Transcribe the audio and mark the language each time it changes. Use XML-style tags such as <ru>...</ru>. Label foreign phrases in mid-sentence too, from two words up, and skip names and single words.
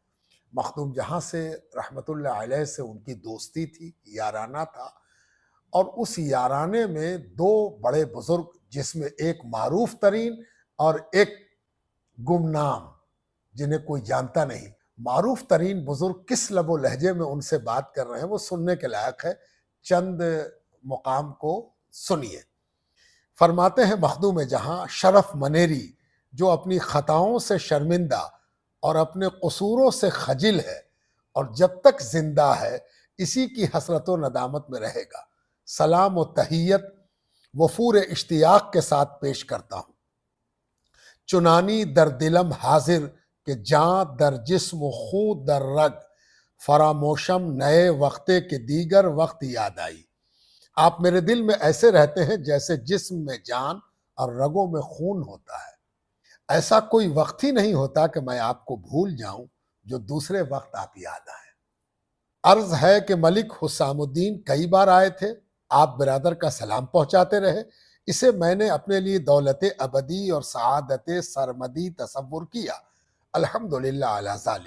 <ur>مخدوم جہاں سے</ur> <ar>رحمت اللہ علیہ</ar> <ur>سے ان کی دوستی تھی، یارانہ تھا، اور اس یارانے میں 2 بڑے بزرگ جس میں ایک معروف ترین اور ایک گمنام جنہیں کوئی جانتا نہیں، معروف ترین بزرگ کس لب و لہجے میں ان سے بات کر رہے ہیں وہ سننے کے لائق ہے، چند مقام کو سنیے۔ فرماتے ہیں مخدوم جہاں شرف منیری جو اپنی خطاؤں سے شرمندہ اور اپنے قصوروں سے خجل ہے اور جب تک زندہ ہے اسی کی حسرت و ندامت میں رہے گا، سلام و تحیت وفور اشتیاق کے ساتھ پیش کرتا ہوں۔</ur> <fa>چنانی در دلم حاضر کہ جاں در جسم و خون در رگ، فراموشم نئے وقتے کے دیگر وقت یاد آئی۔</fa> <ur>آپ میرے دل میں ایسے رہتے ہیں جیسے جسم میں جان اور رگوں میں خون ہوتا ہے، ایسا کوئی وقت ہی نہیں ہوتا کہ میں آپ کو بھول جاؤں جو دوسرے وقت آپ یاد آئیں۔ عرض ہے کہ ملک حسام الدین کئی بار آئے تھے، آپ برادر کا سلام پہنچاتے رہے، اسے میں نے اپنے لیے دولت ابدی اور سعادت سرمدی تصور کیا،</ur> <ar>الحمدللہ علی ذالک۔</ar>